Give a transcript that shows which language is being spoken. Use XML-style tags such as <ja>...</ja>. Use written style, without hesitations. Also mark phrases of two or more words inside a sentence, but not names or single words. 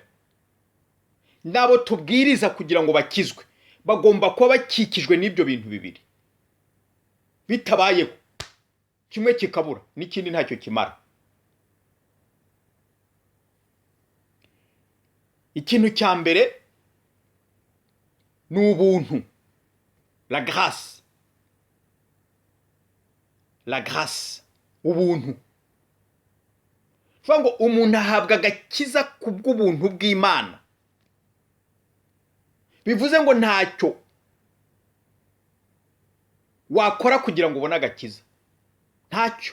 <rw>Nabo tubwiriza kugira ngo bakizwe, bagomba kuba bakikijwe n'ibyo bintu bibiri. Bitabayeho kimwe kikabura n'ikindi ntacyo kimara. Ikintu cya mbere ni ubuntu,</rw> <fr>la grâce. La grâce,</fr> <rw>ubuntu. Vuga ngo umuntu ahabwa agakiza kubw'ubuntu bw'Imana. Bivuze ngo ntacyo wakora kugira ngo ubone agakiza. Ntacyo.</rw>